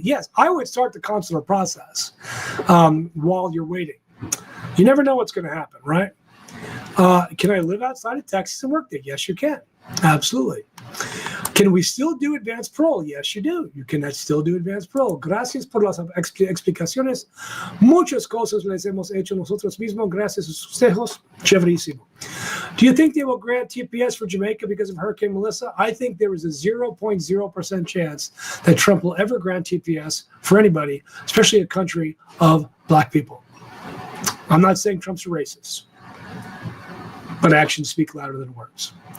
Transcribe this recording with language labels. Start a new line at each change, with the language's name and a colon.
English: Yes, I would start the consular process while you're waiting. You never know what's going to happen, right? Can I live outside of Texas and work there? Yes, you can. Absolutely. Can we still do advanced parole? Yes, you do. You can still do advanced parole.
Spanish: Gracias por las explicaciones. Muchas cosas les hemos hecho nosotros mismos. Gracias a sus consejos. Chéverísimo.
English: Do you think they will grant TPS for Jamaica because of Hurricane Melissa? I think there is a 0.0% chance that Trump will ever grant TPS for anybody, especially a country of black people. I'm not saying Trump's a racist, but actions speak louder than words.